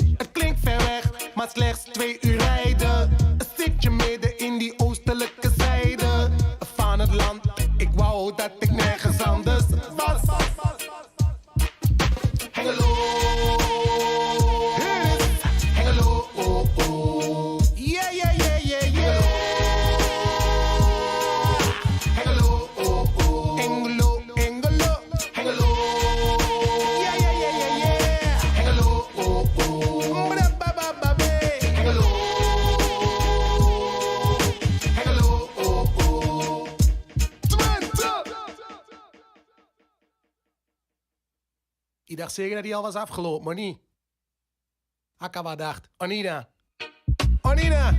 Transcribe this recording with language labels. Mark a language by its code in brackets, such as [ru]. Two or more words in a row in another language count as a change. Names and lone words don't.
[nl] Het klinkt ver weg, maar slechts 2 uur rijden. Een stukje midden in die oostelijke zijde van het land. Ik wou dat ik nergens anders was. Hengelo. Hier is Hengelo, oh, oh. Yeah, yeah, yeah, yeah, yeah. Hengelo, oh, oh. Hengelo, Hengelo. Hengelo. Yeah, yeah, yeah, yeah, yeah. Hengelo, oh, oh. Bra-ba-ba-ba-bee. Hengelo. Hengelo, oh, oh. Twente. Ik dacht zeker dat hij al was afgelopen, maar niet. Hakkawa dacht, Anina. Anina.